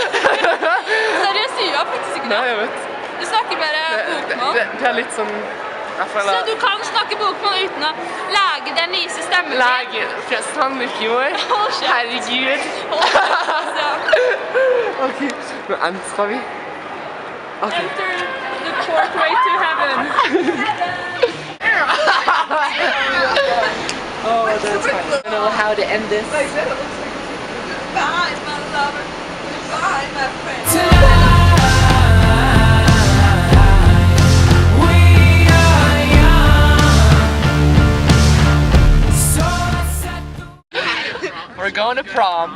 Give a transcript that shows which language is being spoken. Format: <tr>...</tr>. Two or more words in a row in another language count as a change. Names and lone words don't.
<no>Seriøst, jeg gjør faktisk ikke det. Nei, jeg vet. Du snakker bare bokmål. Det er litt sånn føler... Så du kan snakke bokmål uten å lage den lyse stemmen din? Lage fra Sandefjord? Herregud. Ok, nå ønsker vi.</no> <en>Okay. Enter the short way to heaven. Oh, that's fine. I don't know how to end this. Goodbye, my lover. Goodbye, my friend. We're going to prom.</en>